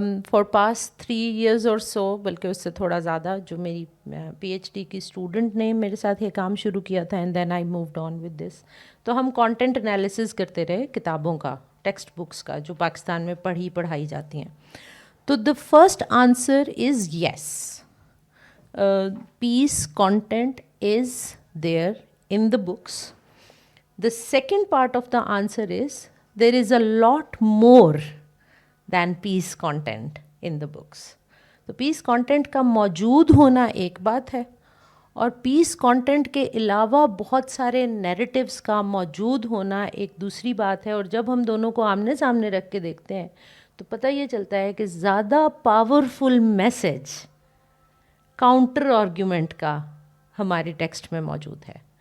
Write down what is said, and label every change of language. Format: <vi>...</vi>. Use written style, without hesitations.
<en>for past 3 years</en> <ur>اور سو, بلکہ اس سے تھوڑا زیادہ, جو میری پی ایچ ڈی کی اسٹوڈنٹ نے میرے ساتھ یہ کام شروع کیا تھا,</ur> <en>And then I moved on with this.</en> <ur>تو ہم کانٹینٹ انالیسز کرتے رہے کتابوں کا, ٹیکسٹ بکس کا, جو پاکستان میں پڑھائی جاتی ہیں.</ur> <en>تو the first answer is yes, peace content is there in the books. The second part of the answer is there is a lot more than peace content in the books.</en> <ur>تو peace content کا موجود ہونا ایک بات ہے, اور peace content کے علاوہ بہت سارے narratives کا موجود ہونا ایک دوسری بات ہے. اور جب ہم دونوں کو آمنے سامنے رکھ کے دیکھتے ہیں تو پتہ یہ چلتا ہے کہ زیادہ پاورفل میسیج کاؤنٹر آرگیومنٹ کا ہمارے ٹیکسٹ میں موجود ہے.</ur>